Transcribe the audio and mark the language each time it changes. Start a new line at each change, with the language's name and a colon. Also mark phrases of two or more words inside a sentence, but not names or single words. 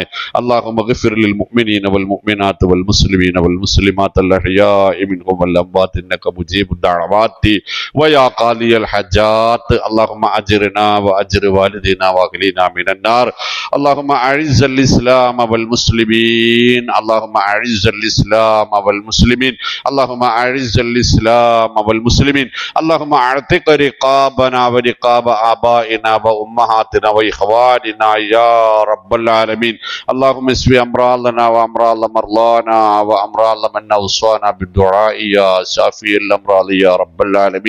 Arabic: اللهم اغفر للمؤمنين والمؤمنات والمسلمين والمسلمات الأحياء منهم والأموات إنك مجيب الدعوات ويا قاضي الحاجات. اللهم أجرنا وأجر والدينا وأهلينا من النار. اللهم أعز الإسلام والمسلمين. اللهم أعز الإسلام والمسلمين. اللهم أعز الإسلام والمسلمين. اللهم اعتق رقابنا ورقاب آبائنا وأمهاتنا وإخواننا يا رب العالمين. اللهم اشف أمراضنا وأمراض مرضانا وأمراض من أوصانا بالدعاء يا شافي الأمراض يا رب العالمين.